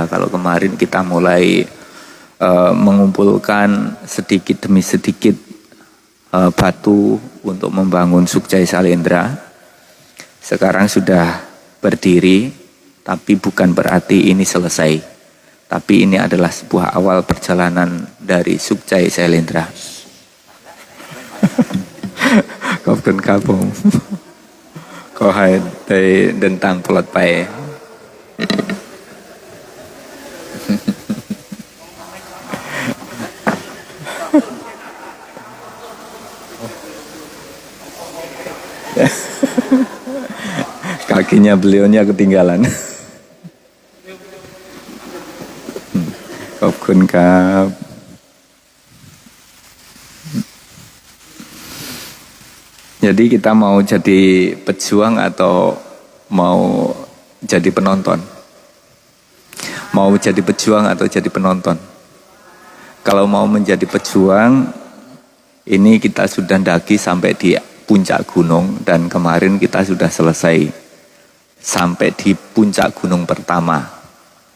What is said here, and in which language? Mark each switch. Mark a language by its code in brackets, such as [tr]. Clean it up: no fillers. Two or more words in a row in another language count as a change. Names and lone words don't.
[id] Kalau kemarin kita mulai mengumpulkan sedikit demi sedikit batu untuk membangun Suksai Sailendra, sekarang sudah berdiri, tapi bukan berarti ini selesai. Tapi ini adalah sebuah awal perjalanan dari Suksai Sailendra. [th] ขอบคุณครับผมขอให้ได้เดินทางปลอดภัย [id] Kakinya beliaunya ketinggalan. [th] ขอบคุณครับ [id] Jadi kita mau jadi pejuang atau mau jadi penonton? Mau jadi pejuang atau jadi penonton? Kalau mau menjadi pejuang, ini kita sudah daki sampai di puncak gunung dan kemarin kita sudah selesai sampai di puncak gunung pertama.